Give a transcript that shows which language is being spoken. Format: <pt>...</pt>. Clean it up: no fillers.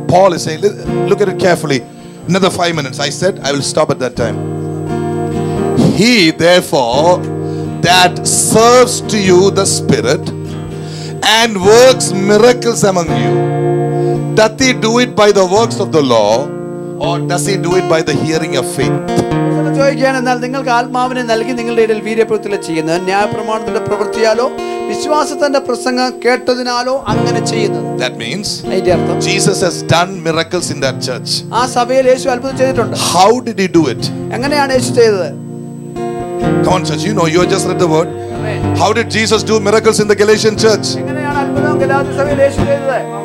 <en>Paul is saying, look at it carefully. Another 5 minutes. I said I will stop at that time. He therefore that serves to you the Spirit and works miracles among you, doth he do it by the works of the law, or does he do it by the hearing of faith?</en> <ml>ചോദിക്കുകയാണ്, എന്നാൽ നിങ്ങൾക്ക് ആത്മാവിനെ നൽകി നിങ്ങളുടെ ഇടയിൽ വീര്യപ്രവൃത്തികൾ ചെയ്യുന്നത് ന്യായപ്രമാണത്തിന്റെ പ്രവൃത്തിയാലോ വിശ്വാസത്തിന്റെ പ്രസംഗം കേട്ടതിനാലോ അങ്ങനെ ചെയ്യുന്നത്.</ml> <en>That means</en> <ml>അതിന്റെ അർത്ഥം</ml> <en>Jesus has done miracles in that church.</en> <ml>ആ സഭയിൽ യേശു അത്ഭുതം ചെയ്തിട്ടുണ്ട്.</ml> <en>How did he do it?</en> <ml>എങ്ങനെയാണ് യേശു ചെയ്തത്?</ml> <en>Come on, church, you know, you just read the word.</en> <ml>Amen.</ml> <en>How did Jesus do miracles in the Galatian church?</en> <ml>എങ്ങനെയാണ് അത്ഭുതം ഗലാത്യ സഭയിൽ യേശു ചെയ്തത്?</ml>